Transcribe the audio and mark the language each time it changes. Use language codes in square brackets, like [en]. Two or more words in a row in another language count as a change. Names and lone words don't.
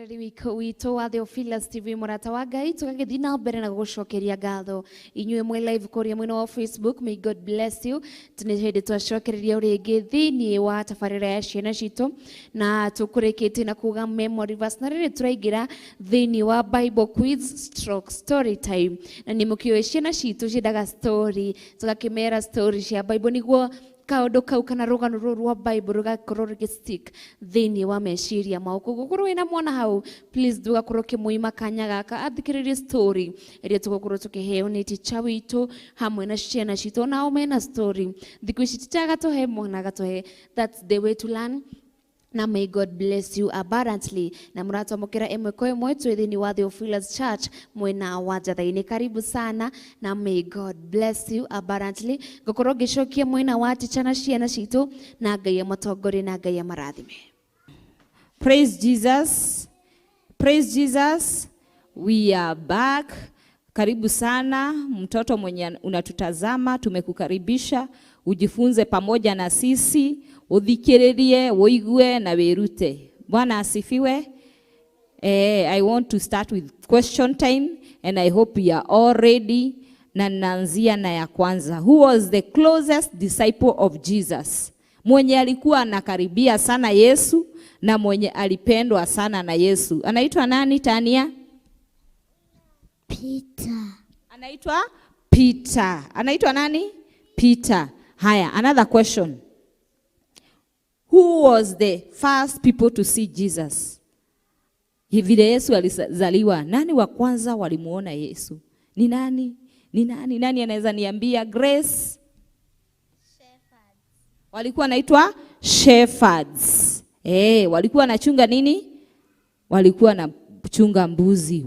[ki] witũ wa Theophilus TV Murata wa Ngai tũgagĩthiĩ na mbere na gũcokeria ngatho inyuĩ mwĩ live kũrĩa mwena wa Facebook. [en] May God bless you. [ki] Nĩ hĩndĩ twacokereria rĩngĩ thĩinĩ wa tabarĩra ya Ciana Ciitu na tũkũrĩkĩtie na kuga [en] memory verse, [ki] na rĩrĩ tũraingĩra thĩinĩ wa [en] Bible quiz stroke story time. [ki] Na nĩ mũkĩũĩ Ciana Ciitu ciendaga story, tũgakĩmera story cia Bible nĩguo kaundu kau kana rugano rwa Bible rugakorwo rũgĩstick thĩinĩ wa meciria mao. Kũgũkorwo wĩna mwana hau, please ndũgakorwo kĩmũima kanya gaka athikĩrĩrie story ĩrĩa tũgũkorwo tũkĩheo nĩ teacher witũ hamwe na Ciana Ciitu. Nao mena story thikũ ici titagatũhe mwana gatũhe. [en] That's the way to learn. Na may God bless you abundantly. [ki] Na mũratwamũkĩra ĩmwe kwa ĩmwe twĩ thĩinĩ wa Theophilus Church mwena wa Njatha-Ini. [sw] Karibu sana na [en] may God bless you abundantly. [ki] Ngũkorwo ngĩcokia mwena wa teacher na Ciana Ciitu na Ngai amũtongorie na Ngai amarathime. [en] Praise Jesus. Praise Jesus. We are back. [sw] Karibu sana mtoto mwenye unatutazama, tumekukaribisha ujifunze pamoja na sisi, [ki] uthikiririe, uigue na wirute. [sw] Bwana asifiwe. [en] I want to start with question time and I hope you are all ready. [sw] Na naanzia na ya kwanza. [en] Who was the closest disciple of Jesus? [sw] Mwenye alikuwa anakaribia sana Yesu na mwenye alipendwa sana na Yesu. Anaitwa nani Tania? Peter. Anaitwa Peter. Anaitwa nani? Peter. Haya, [en] another question. Who was the first people to see Jesus? [sw] Vile Yesu alizaliwa, nani wa kwanza walimuona Yesu? Ni nani? Ni nani? Nani anaweza niambia? Grace? Shepherds. Walikuwa naitwa shepherds. Walikuwa wanachunga nini? Walikuwa na chunga mbuzi.